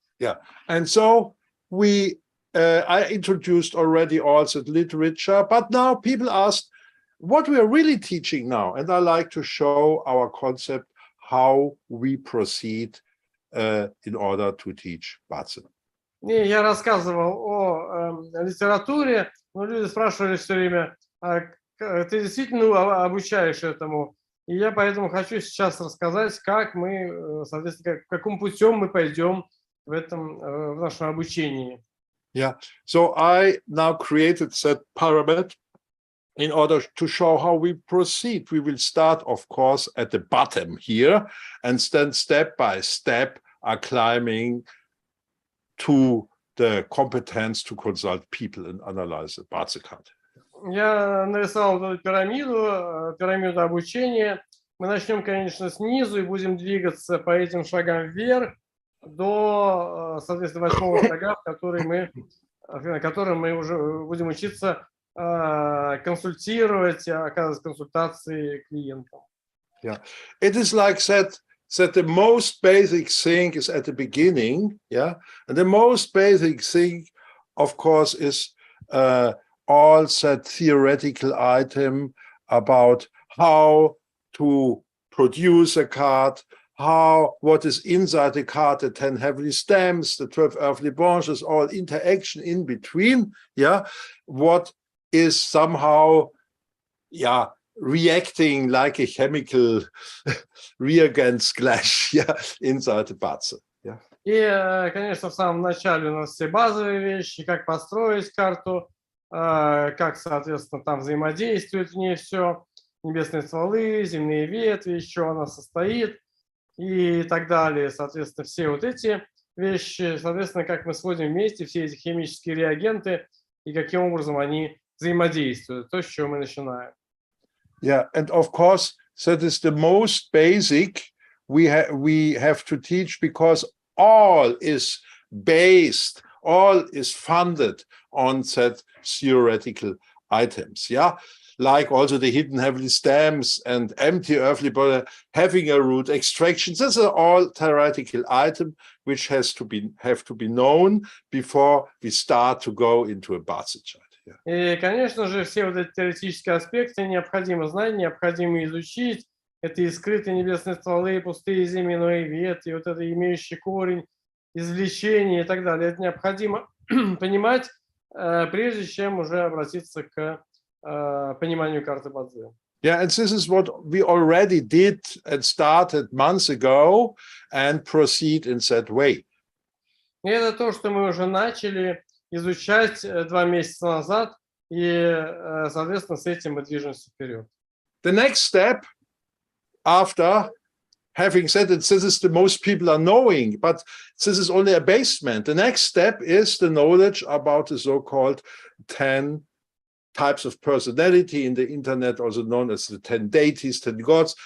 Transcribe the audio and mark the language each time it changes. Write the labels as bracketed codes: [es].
[en] Yeah, and so I introduced already all that literature, but now people ask what we are really teaching now, and I like to show our concept how we proceed in order to teach ba-czы. [ru] Я рассказывал о литературе, но люди спрашивали все время, ты действительно обучаешь этому? И я поэтому хочу сейчас рассказать, как мы, соответственно, каким путем мы пойдем в нашем обучении. [en] Yeah, so I now created that pyramid in order to show how we proceed. We will start, of course, at the bottom here, and then step by step are climbing to the competence to consult people and analyze the ba-czы card. [ru] Я нарисовал эту пирамиду обучения. Мы начнем, конечно, снизу и будем двигаться по этим шагам вверх до, соответственно, 8-го шага, на котором мы уже будем учиться консультировать, оказывать консультации клиентам. [en] Yeah, it is like that the most basic thing is at the beginning, yeah, and the most basic thing, of course, is all that theoretical item about how to produce a card, what is inside the card, the 10 heavenly stems, the 12 earthly branches, all interaction in between, yeah, what is somehow, yeah, reacting like a chemical reagents clash, yeah, inside the ba-czы. Yeah. [ru] И, конечно, в самом начале у нас все базовые вещи, как построить карту, как, соответственно, там взаимодействует в ней все, небесные стволы, земные ветви, из чего она состоит. и так далее. Соответственно, все вот эти вещи, соответственно, как мы сводим вместе все эти химические реагенты и каким образом они взаимодействуют. То, с чего мы начинаем. [en] Yeah, and of course, that is the most basic we have to teach, because all is based, all is funded on that theoretical items. Yeah, like also the hidden heavenly stems and empty earthly body, having a root, extractions. These are all theoretical items which have to be known before we start to go into a ba-czы. [ru] И, конечно же, все вот эти теоретические аспекты необходимо знать, необходимо изучить. Это и скрытые небесные стволы, и пустые земные ветви, и вот это имеющий корень, извлечение и так далее. Это необходимо понимать, прежде чем уже обратиться к пониманию карты ба-цзы. [en] Yeah, and this is what we already did and started months ago and proceed in that way. [ru] И это то, что мы уже начали изучать 2 месяца назад, и, соответственно, с этим мы движемся вперед. [en] The next step, after having said that this is the most people are knowing, but this is only a basement. The next step is the knowledge about the so-called 10 types of personality in the internet, also known as the 10 deities, 10 gods.